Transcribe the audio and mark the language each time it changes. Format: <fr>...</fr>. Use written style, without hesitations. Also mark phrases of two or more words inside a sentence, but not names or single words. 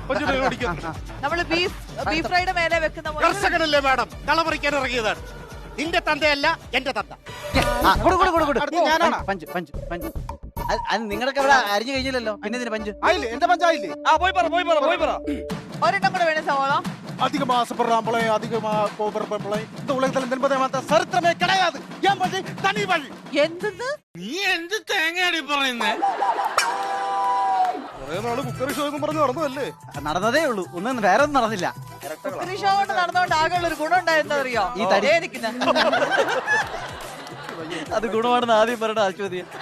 <ml>നമ്മള് ബീഫ് ഫ്രൈയുടെ മേലെ വെക്കുന്ന പോലെ. കർഷകനല്ലേ മാഡം, കള പറിക്കാൻ ഇറങ്ങിയതാണ്. നിന്റെ തന്തയല്ല എന്റെ തന്ത. നിങ്ങളൊക്കെ ഇവിടെ അരിഞ്ഞു കഴിഞ്ഞില്ലല്ലോ, പിന്നെ ഇതിന് പഞ്ച് ആയില്ലേ? എന്റെ പഞ്ചായില്ലേ? ഒരെണ്ണം കൂടെ വേണേ സവാള.</ml> <ta>அதிகமா ஆசைப்படுறாம்பளே, அதிகமா கோபப்படுறாம்பளே, இந்த உலகத்துல என்பதை மாத்த சரித்திரமே கிடையாது. ஏன் வழி தனி வழி.</ta> <ml>എന്തെന്ന്? നീ എന്ത് തേങ്ങയാടി പറയുന്നേ? കുറെ നാള്</ml> <en>cookery show</en> <ml>എന്ന് പറഞ്ഞു നടന്നതല്ലേ? നടന്നതേ ഉള്ളൂ, ഒന്നും വേറെ ഒന്നും നടന്നില്ല.</ml> <en>cookery show</en> <ml>കൊണ്ട് നടന്നോണ്ട് ആകെയുള്ള ഒരു ഗുണം ഉണ്ടായിരുന്നോ അറിയോ? ഈ തടി അത് ഗുണമാണെന്ന് ആദ്യം പറയണ ആശ്വതി.</ml>